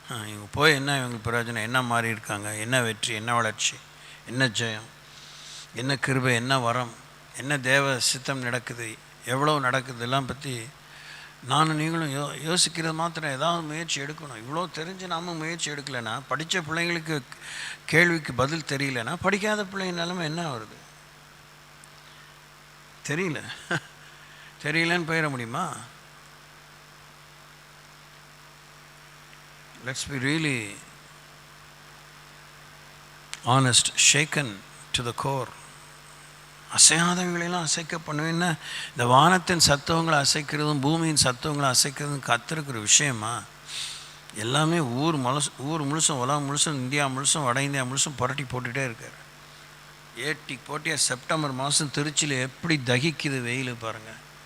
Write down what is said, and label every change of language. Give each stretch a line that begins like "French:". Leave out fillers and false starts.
Tamil: இவங்க போய் என்ன இவங்களுக்கு பிரயோஜனம், என்ன மாறி இருக்காங்க, என்ன வெற்றி, என்ன வளர்ச்சி, என்ன ஜெயம், என்ன கிருபை, என்ன வரம், என்ன தேவ சித்தம் நடக்குது, எவ்வளோ நடக்குது, எல்லாம் பற்றி நானும் நீங்களும் யோசிக்கிறது மாத்திரம். ஏதாவது முயற்சி எடுக்கணும். இவ்வளோ தெரிஞ்சு நாம் முயற்சி எடுக்கலைன்னா, படித்த பிள்ளைங்களுக்கு கேள்விக்கு பதில் தெரியலன்னா, படிக்காத பிள்ளைங்க நிலைமை என்ன வருது தெரியலன்னு போயிட முடியுமா?
English: Let's be really honest, shaken to the core.
Tamil: அசையாதவங்களெல்லாம் அசைக்க பண்ணுவேன்னா, இந்த வானத்தின் சத்துவங்களை அசைக்கிறதும் பூமியின் சத்துவங்களை அசைக்கிறதும் கத்திருக்கிற விஷயமா? எல்லாமே ஊர் முழுசும், உலகம் முழுசும், இந்தியா முழுசும், வட இந்தியா முழுசும் புரட்டி போட்டுகிட்டே இருக்கார். ஏட்டி போட்டியாக செப்டம்பர் மாதம் திருச்சியில் எப்படி தகிக்குது வெயில் பாருங்கள்.